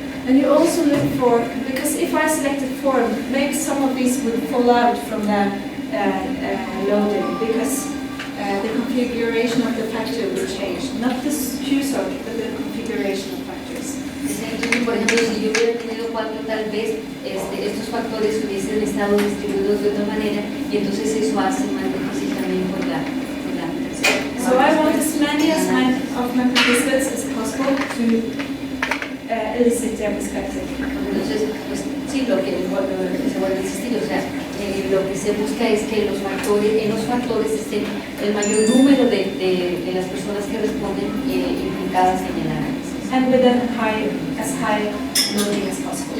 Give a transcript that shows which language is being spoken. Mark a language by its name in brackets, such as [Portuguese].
[English] And you also look for, because if I selected 4, maybe some of these would fall out from the loading, because the configuration of the factor will change. Not the Q sort, but the configuration of factors. [Spanish] Entonces, por ejemplo, si yo hubiera tenido 4, tal vez estos factores hubiesen estado distribuidos de otra manera y entonces eso hace más difícil también por la [English] So I want as many as of my participants as possible to elicit their perspective. [Spanish] Entonces, pues sí, lo que se vuelve a insistir, o sea, lo que se busca es que en los factores estén el mayor número de las personas que responden implicadas en el análisis. [English] And with as high loading as possible.